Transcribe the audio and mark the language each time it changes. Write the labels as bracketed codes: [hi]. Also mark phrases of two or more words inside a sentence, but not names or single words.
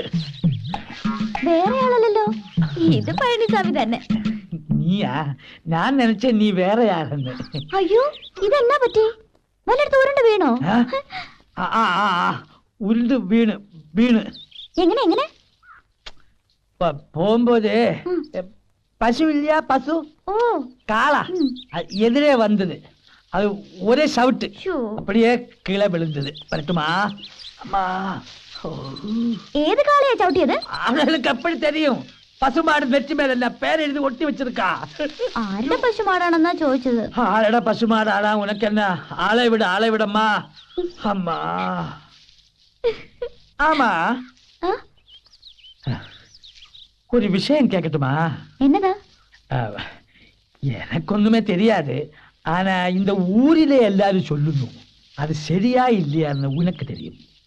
[ml] വേറെ ആളല്ലോ, ഇത് പഴനിസ്വാമി തന്നെ. നീയാ? ഞാൻ നനച്ച നീ വേറെ ആളെന്ന്. അയ്യോ, ഇതെന്നാ പറ്റി? വല്ലയിടത്ത് ഉരുണ്ട് വീണോ? ഉരുണ്ട് വീണ് വീണ്. എങ്ങനെ എങ്ങനെ? [ta] போகும்போது பசு இல்லையா பசு ஓ காளா எதிரே வந்தது. அது ஒரே சவுட்டு ஷோ. அப்படியே கீழே விழுந்தது. வரட்டுமா? அம்மா [ml] ഏത് കാളയാ ചവിട്ടിയത്? [ta] அவளுக்கு எப்படி தெரியும்? பசுமாடு நெற்றி மேல என்ன பேர் எழுதி ஒட்டி வச்சிருக்கா. [ml] ആരുടെ പശുമാടാണെന്നാ ചോദിച്ചത്. [ta] ஆளடா பசுமாடாடா, உனக்கு என்ன? ஆளை விடம்மா. அம்மா ஆமா, ആ? ஒரு விஷயம் கேட்கட்டுமா? [ml] എന്നതാ? [ta] எனக்கு ஒண்ணுமே தெரியாது. ஆனா இந்த ஊரிலே எல்லாரும் சொல்லணும். அது சரியா இல்லையான்னு உனக்கு தெரியும்.